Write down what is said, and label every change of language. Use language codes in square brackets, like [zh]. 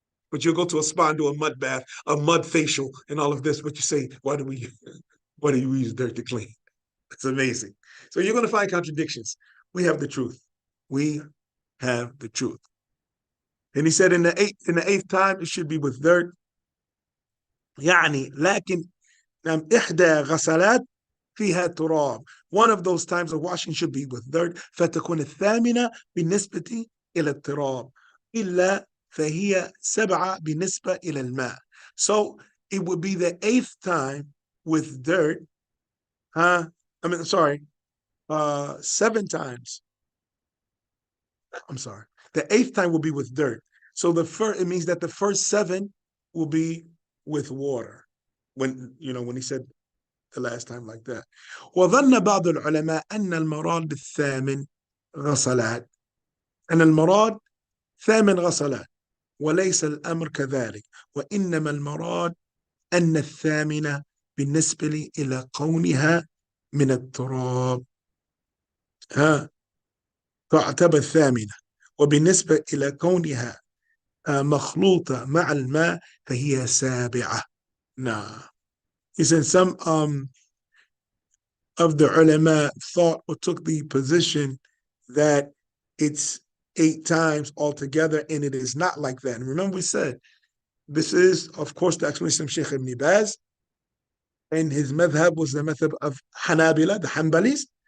[en] But you'll go to a spa and do a mud bath, a mud facial, and all of this. But you say, why do we use dirt to clean? It's amazing. So you're going to find contradictions. We have the truth. We have the truth. And he said in the eighth time, it should be with dirt. [ar] يعني لكن إحدى غسلات فيها تراب. [en] One of those times of washing should be with dirt. [ar] فتكون الثامنة بالنسبة إلى التراب. إلا فهي سبعة بالنسبة إلى الماء. [en] So it would be the eighth time with dirt. Sorry, 7 times. I'm sorry. The eighth time will be with dirt. So it means that the first 7 will be with water. When he said the last time like that. [ar] وظن بعض العلماء أن المراد بالثامن غسلات. أن المراد 8 غسلات وليس الأمر كذلك، وإنما المراد أن الثامنة بالنسبة لي إلى كونها من التراب تعتبر ثامنة، وبالنسبة إلى كونها مخلوطة مع الماء فهي سابعة. Nah. [en] He said some of the ulama thought or took the position that it's 8 times altogether, and it is not like that. And remember we said, this is, of course, the explanation of Sheikh Ibn Baz, and his madhab was the madhab of Hanabila, the Hanbalis.